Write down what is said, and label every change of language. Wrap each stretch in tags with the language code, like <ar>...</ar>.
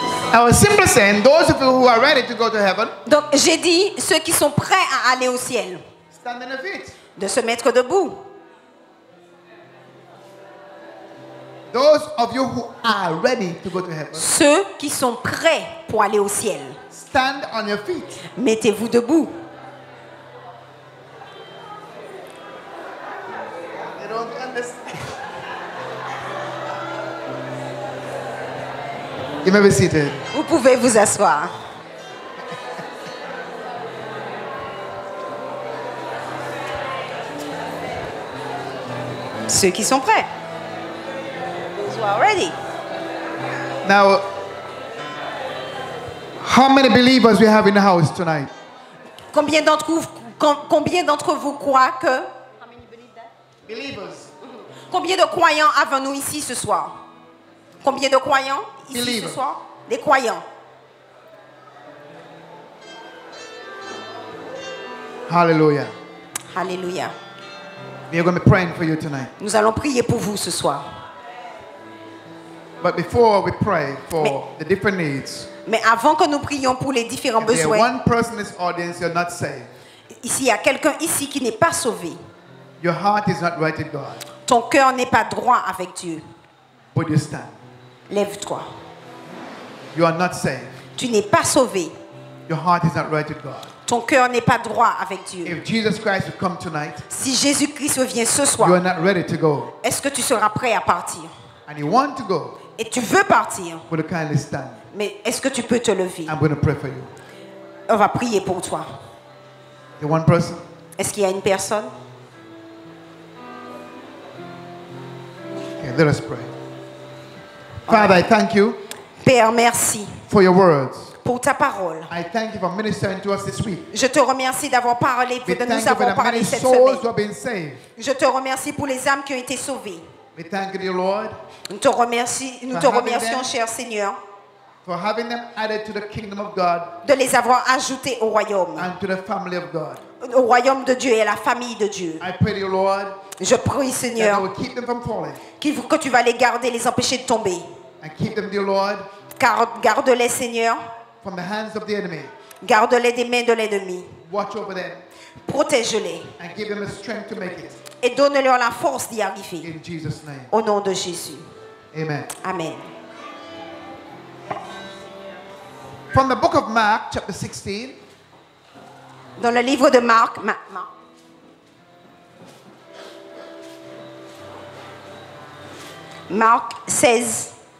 <en>I was simply saying, those of you who are ready to go to heaven,</en> <fr>Donc j'ai dit ceux qui sont prêts à aller au ciel,</fr> <en>stand on the feet.</en> <fr>de se mettre debout.</fr> <en>Those of you who are ready to go to heaven,</en> <fr>Ceux qui sont prêts pour aller au ciel,</fr> <en>stand on your feet.</en> <fr>mettez-vous debout.</fr> <en>They don't understand. You may be seated.</en> <fr>Vous pouvez vous asseoir. Ceux qui sont prêts.</fr> <en>Those who are ready. Now, how many believers we have in the house tonight?</en> <fr>Combien d'entre vous croient que...</fr> <en>Believers.</en> <fr>Combien de croyants avons-nous ici ce soir? Combien de croyants ici</fr> <en>Believers.</en> <fr>ce soir? Des croyants.</fr> <en>Hallelujah.</en> <fr>Alléluia.</fr> <en>We are going to be praying for you tonight.</en> <fr>Nous allons prier pour vous ce soir.</fr> <en>But before we pray for the different needs,</en> <fr>Mais avant que nous prions pour les différents</fr> <en>if there</en> <fr>besoins,</fr> <en>one person in this audience you're not saved,</en> <fr>ici, il y a quelqu'un ici qui n'est pas sauvé.</fr> <en>your heart is not right with God,</en> <fr>Ton cœur n'est pas droit avec Dieu.</fr> <en>but you stand.</en> <fr>Lève-toi.</fr> <en>You are not saved.</en> <fr>Tu n'es pas sauvé.</fr> <en>Your heart is not right with God.</en> <fr>Ton cœur n'est pas droit avec Dieu.</fr> <en>If Jesus Christ would come tonight,</en> <fr>Si Jésus-Christ vient ce</fr> <en>you are</en> <fr>soir,</fr> <en>not ready to go,</en> <fr>est-ce que tu seras prêt à partir?</fr> <en>and you want to go,</en> <fr>Et tu veux partir,</fr> <en>would you kindly stand?</en> <fr>mais est-ce que tu peux te lever?</fr> <en>I'm going to pray for you.</en> <fr>On va prier pour toi.</fr> <en>The one person?</en> <fr>Est-ce qu'il y a une personne?</fr> <en>Okay, let us pray. Father, I thank you</en> <fr>Père, merci</fr> <en>for your words.</en> <fr>pour ta parole.</fr> <en>I thank you for ministering to us this week.</en> <fr>Je te remercie d'avoir parlé,</fr> <en>We thank</en> <fr>nous</fr> <en>you for</en> <fr>avoir</fr> <en>the</en> <fr>parlé</fr> <en>many</en> <fr>cette</fr> <en>souls</en> <fr>semaine.</fr> <en>who have been saved.</en> <fr>Je te remercie pour les âmes qui ont été sauvées.</fr> <en>We thank you, dear Lord,</en> <fr>Nous te remercions, cher Seigneur,</fr> <en>for having them added to the kingdom of God</en> <fr>de les avoir ajoutés au royaume</fr> <en>and to the family of God.</en> <fr>de Dieu et à la famille de Dieu.</fr> <en>I pray, dear Lord,</en> <fr>Je prie,</fr> <en>that you</en> <fr>Seigneur,</fr> <en>will keep them from falling</en> <fr>que tu vas les garder, les empêcher de tomber.</fr> <en>and keep them, dear Lord,</en> <fr>Garde-les, Seigneur,</fr> <en>from the hands of the enemy.</en> <fr>garde-les des mains de l'ennemi.</fr> <en>Watch over them</en> <fr>Protège-les</fr> <en>and give them the strength to make it.</en> <fr>et donne-leur la force d'y arriver.</fr> <en>In Jesus' name.</en> <fr>Au nom de Jésus.</fr> <en>Amen.</en> <fr>Amen.</fr> <en>From the book of Mark, chapter 16,</en> <fr>Dans le livre de Marc, Marc 16.</fr>